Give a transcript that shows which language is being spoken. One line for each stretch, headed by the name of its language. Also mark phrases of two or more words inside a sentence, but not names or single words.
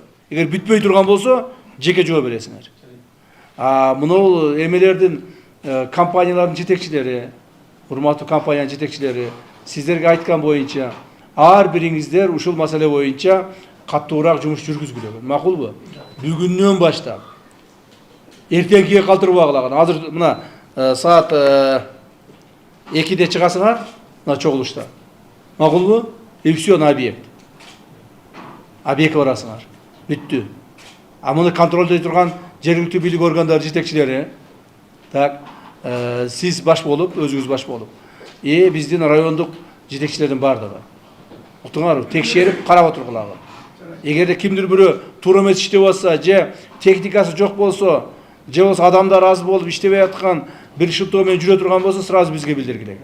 Kyrgyz: Эгер бүтпөй турган болсо, жеке жооп бересиңер. Мынау эмелердин компаниялардын жетекчилери, урматтуу компаниянын жетекчилери сиздерге айткан боюнча ар бириңиздер ушул маселе боюнча каттуураак жумуш жүргүзгүлөгү. Макулбу? Бүгүннөн баштап эртеңкиге калтырбагылаган. Азыр мына саат 2-де чыгасыңар мына чогулушта. Макулбу?
Russian: И все на объект.
Kyrgyz: Объектке барасыңар. Бүттү. Муну контролдой турган жергиликтүү бийлик органдары жетекчилери, так, сиз баш болуп, өзүңүз баш болуп, биздин райондук жетекчилердин бардыгы. Уктуңарбы? Текшерип карап отургулагы. Эгерде кимдир бирөө туура эмес иштеп атса, же техникасы жок болсо, же болсо адамдар аз болуп иштебей аткан бир шылтоо менен жүрө турган болсо, сразу бизге билдиргиле.